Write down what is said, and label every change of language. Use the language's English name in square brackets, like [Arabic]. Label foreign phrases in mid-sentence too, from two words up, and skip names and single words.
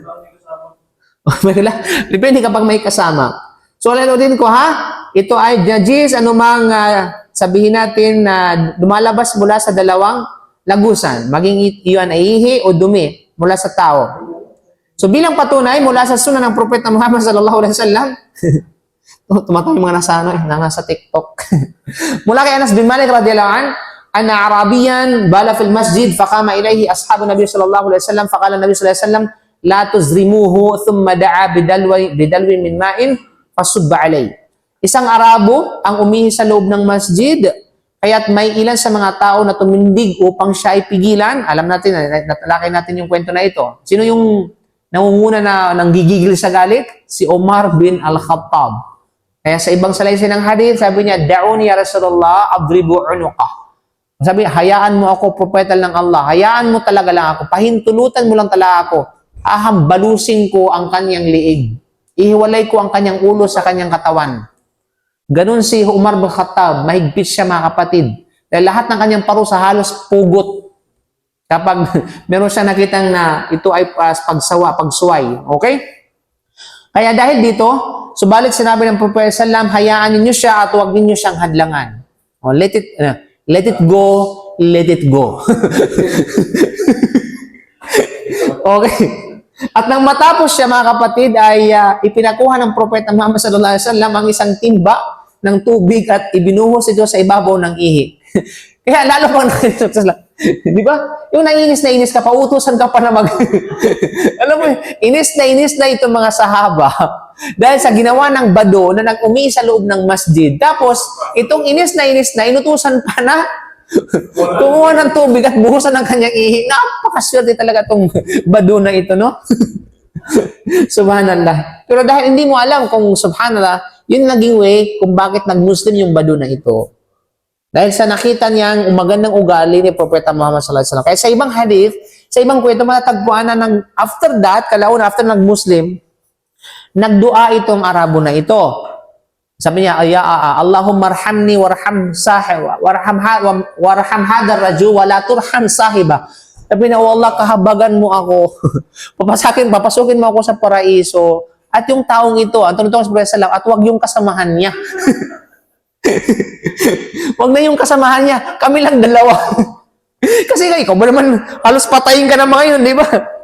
[Filipino] Depende kapag may kasama. So, din ko ha, ito ay najis, anumang sabihin natin na lumalabas mula sa dalawang lagusan. Maging iyon ay ihi o dumi mula sa tao. So, bilang patunay mula sa sunan ng Propeta Muhammad [Arabic] صلى الله عليه وسلم, [Filipino] tumatawa yung mga nasa TikTok. Mula kay [Arabic] أنس بن مالك رضي الله عنه أن أعرابيا بال في المسجد فقام إليه أصحاب النبي صلى الله عليه وسلم فقال النبي صلى الله عليه وسلم لا تزرموه ثم دعا بدلو من ماء فصب عليه. [Filipino] Isang Arabo ang umihi sa loob ng masjid, kaya't may ilan sa mga tao na tumindig upang siya ay pigilan. Alam natin, natalakay natin yung kwento na ito. Sino yung nangunguna na nanggigigil sa galit? Si Omar bin Al-Khattab. Kaya sa ibang salaysay ng hadith, sabi niya, [Arabic] دعوني يا رسول الله أضرب عنقه. [Filipino] Sabi, hayaan mo ako, propeta ng Allah. Hayaan mo talaga lang ako. Pahintulutan mo lang talaga ako. Ahambalusin ko ang kanyang liig. Ihiwalay ko ang kanyang ulo sa kanyang katawan. Ganun si Umar bin Khattab. Mahigpit siya mga kapatid. Dahil lahat ng kanyang parusa halos pugot. Kapag meron siya nakitang na ito ay pagsuway. Okay? Kaya dahil dito, subalit sinabi ng Propeta sallam, hayaan ninyo siya at huwag ninyo siyang hadlangan. O, [English] let it go, let it go. [Filipino] Okay. At nang matapos siya mga kapatid ay ipinakuha ng Propeta Muhammad [Arabic] صلى الله عليه وسلم [Filipino] ang isang timba ng tubig at ibinuhos ito sa ibabaw ng ihi. Kaya lalo pang di ba? Yung nainis na inis ka, pautusan ka pa na mag... Alam mo, inis na itong mga sahaba dahil sa ginawa ng bado na nag-umi sa loob ng masjid. Tapos, itong inis na inutusan pa na kumuha ng tubig at buhusan ng kanyang ihi. Napakaswerte talaga itong bado na ito, no? Subhanallah. Pero dahil hindi mo alam kung subhanallah, yun naging way kung bakit nag-Muslim yung bado na ito. Dahil sa nakita niyang umagandang ugali ni Propeta Muhammad [Arabic] صلى الله عليه وسلم. [Filipino] Kaya sa ibang hadith, sa ibang kwento, matatagpuan na [English] after that, [Filipino] kalauna, after nag-Muslim, nagdua itong Arabo na ito. Sabi niya, [Arabic] اللهم ارحمني وارحم صاحبا وارحم هذا الرجل ولا ترحم صاحبا. [Filipino] Sabi niya, oh Allah, kahabagan mo ako. Papasukin mo ako sa paraiso. At yung taong ito, ang tunutong sa Propeta sallallahu at huwag yung kasamahan niya. Huwag na yung kasamahan niya. Kami lang dalawa. Kasi ikaw ba naman, halos patayin ka na mga yun, di ba?